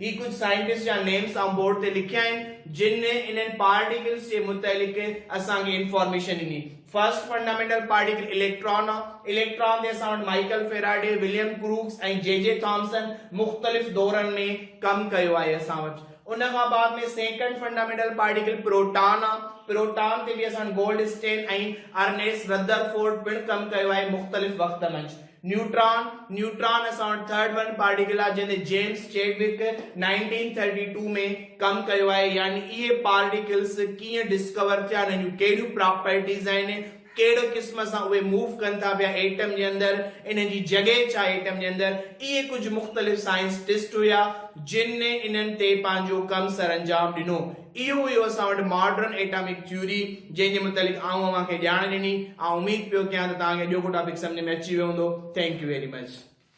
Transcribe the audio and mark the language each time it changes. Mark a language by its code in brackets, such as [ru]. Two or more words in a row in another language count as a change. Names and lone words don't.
[sd] ही कुझु साइंटिस्ट जा नेम्स ऐं बोर्ड ते लिखिया आहिनि जिन इन्हनि पार्टिकल्स जे मुतलिक़ असांखे इंफॉर्मेशन ॾिनी। [en] first fundamental particle [sd] इलेक्ट्रॉन आहे। इलेक्ट्रॉन ते असां वटि माइकल फेराडे, विलियम क्रूक्स ऐं जे थॉमसन मुख़्तलिफ़ दौरनि में कमु कयो आहे असां वटि। उन खां बाद में [en] second fundamental particle [sd] प्रोटॉन आहे। प्रोटॉन ते बि असां गोल्डस्टेन ऐं अर्नेस्ट रदरफोर्ड पिण कमु कयो आहे मुख़्तलिफ़ वक़्त मंझि। न्यूट्रॉन असां वटि [en] third one particle [sd] आहे जंहिंते जेम्स चैडविक 1932 में कमु कयो आहे। यानी इहे पार्टिकल्स कीअं डिस्कवर थिया, इन्हनि जूं कहिड़ियूं प्रॉपर्टीज़ आहिनि, कहिड़ो क़िस्म सां उहे मूव कनि था पिया एटम जे अंदरि, इन जी जॻह छा एटम जे अंदरि, इहे कुझु मुख़्तलिफ़ साइंटिस्ट हुया जिन इन्हनि ते पंहिंजो कमु सर अंजाम ॾिनो। इहो हुयो असां वटि [en] modern atomic theory [sd] जंहिंजे मुतलिक़ आऊं अव्हांखे ॼाण ॾिनी। उमीद पियो कयां त तव्हांखे ॿियो को टॉपिक सम्झ में अची वियो हूंदो। [en] thank you very much.